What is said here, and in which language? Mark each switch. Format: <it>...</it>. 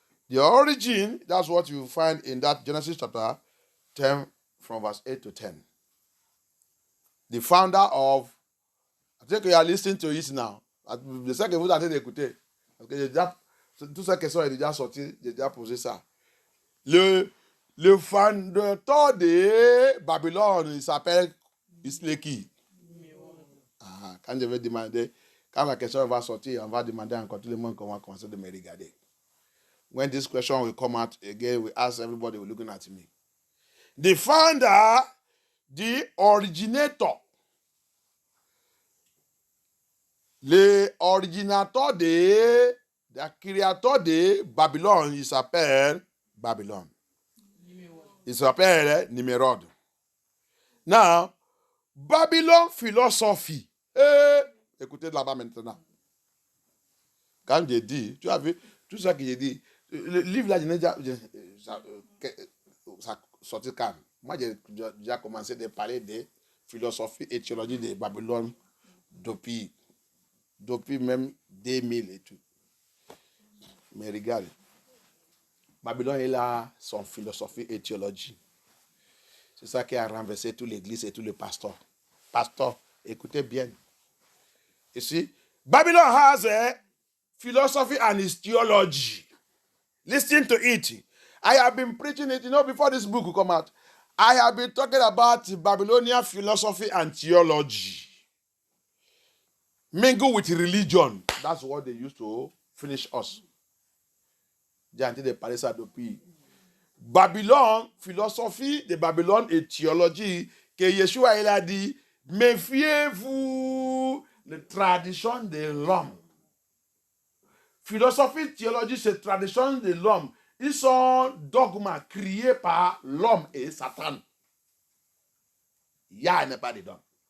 <en>The origin, that's what you find in that Genesis chapter 10 from verse 8 to 10. The founder of, I think you are listening to it now.</en> <fr>Je sais que vous êtes d'écouter. Parce que toutes ces questions sont déjà sorties, j'ai déjà posé ça. Le fondateur de Babylone, il s'appelle Isleki. Quand je vais demander, quand la question va sortir, on va demander encore tout le monde comment commencer de me regarder.</fr> <en>When this question will come out again, we ask everybody looking at me. The founder, the originator,</en> <fr>l'originateur le créateur de Babylone, il s'appelle Babylone. Il s'appelle Nimrod.</fr> <en>Now, Babylon philosophy.</en> <fr>Écoutez de là-bas maintenant. Quand j'ai dit, tu as vu, tout ça que j'ai dit, Le livre là, ça sorti quand? Moi, j'ai déjà commencé à parler de philosophie et théologie de Babylone depuis même 2000 et tout. Mais regarde, Babylone est là, son philosophie et théologie. C'est ça qui a renversé toute l'église et tous les pasteurs. Pasteur, écoutez bien.</fr> <en>Ici, Babylon has a philosophy and its theology. Listen to it. I have been preaching it, before this book will come out. I have been talking about Babylonian philosophy and theology. Mingle with religion. That's what they used to finish us.</en> <fr>J'ai entendu de parler ça depuis. Babylone, philosophie de Babylone et théologie, que Yeshua il a dit, méfiez-vous de la tradition de l'homme. Philosophie, théologie, c'est tradition de l'homme. Ils sont dogmas créés par l'homme et Satan. Yah n'est pas dedans.</fr>